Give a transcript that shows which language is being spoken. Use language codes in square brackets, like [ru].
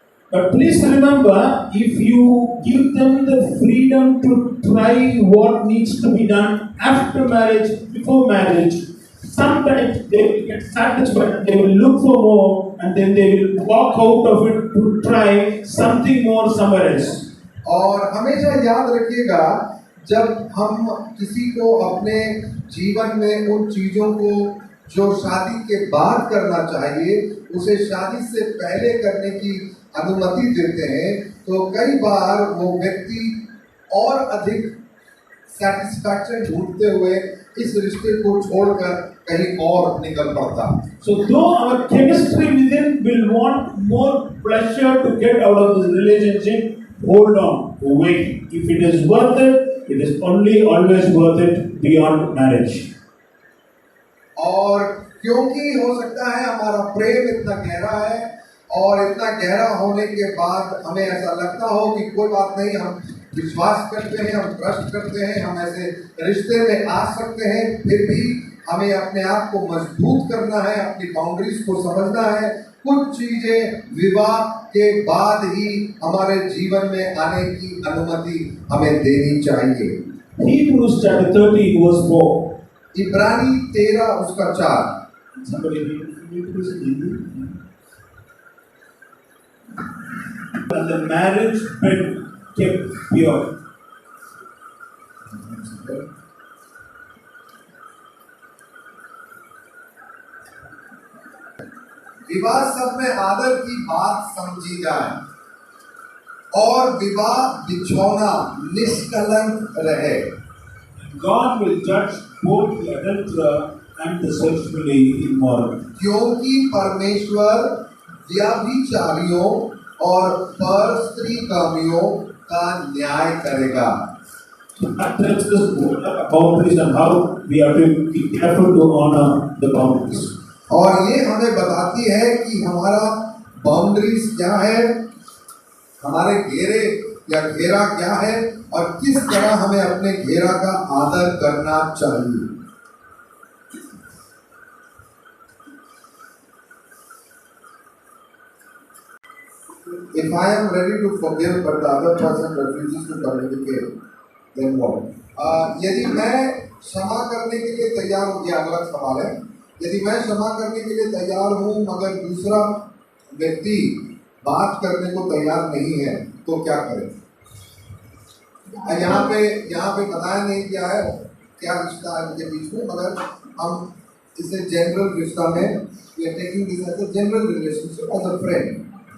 [en] But please remember, if you give them the freedom to try what needs to be done after marriage, before marriage, sometimes they will get satisfied, they will look for more, and then they will walk out of it to try something more somewhere else. [hi] और हमेशा याद रखिएगा, जब हम किसी को अपने जीवन में उन चीजों को जो शादी के बाद करना चाहिए उसे शादी से पहले करने की अनुमति देते हैं, तो कई बार वो व्यक्ति और अधिक सैटिस्फैक्शन ढूंढते हुए इस रिश्ते को छोड़कर कहीं और निकल पड़ता। [en] So though our chemistry within will want more pleasure to get out of this relationship, hold on, wait. If it is worth it, it is only always worth it beyond marriage. [hi] और क्योंकि हो सकता है हमारा प्रेम इतना गहरा है और इतना गहरा होने के बाद हमें ऐसा लगता हो कि कोई बात नहीं, हम विश्वास करते हैं, हम ट्रस्ट करते हैं, हम ऐसे रिश्ते में आ सकते हैं, फिर भी हमें अपने आप को मजबूत करना है, अपनी बाउंड्रीज को समझना है। कुछ चीजें विवाह के बाद ही हमारे जीवन में आने की अनुमति हमें देनी चाहिए। [en] Hebrews chapter 13 verse 4. [hi] इब्रानी 13 उसका 4। [en] Somebody read this in Hindi. And the marriage bed kept pure. [hi] विवाह सब में आदर की बात समझी जाए और विवाह बिछौना निष्कलंक रहे। [en] God will judge both the adulterer and the sexually immoral. [hi] क्योंकि परमेश्वर व्यभिचारियों और पर स्त्री कामियों का न्याय करेगा। [en] That tells us boundaries and how we have to be careful to honor the boundaries. [hi] और ये हमें बताती है कि हमारा बाउंड्रीज क्या है, हमारे घेरे या घेरा क्या है और किस तरह हमें अपने घेरा का आदर करना चाहिए। [en] If I am ready to forgive but the other person refuses to communicate, then what? [hi] यदि मैं क्षमा करने के लिए तैयार हूँ, ये अगला सवाल है। यदि मैं क्षमा करने के लिए तैयार हूँ मगर दूसरा व्यक्ति बात करने को तैयार नहीं है, तो क्या करें? यहाँ पे बताया नहीं क्या है, क्या रिश्ता है उनके बीच में, मगर हम इसे जनरल रिश्ता में [en] we are taking this as a general relationship as a friend.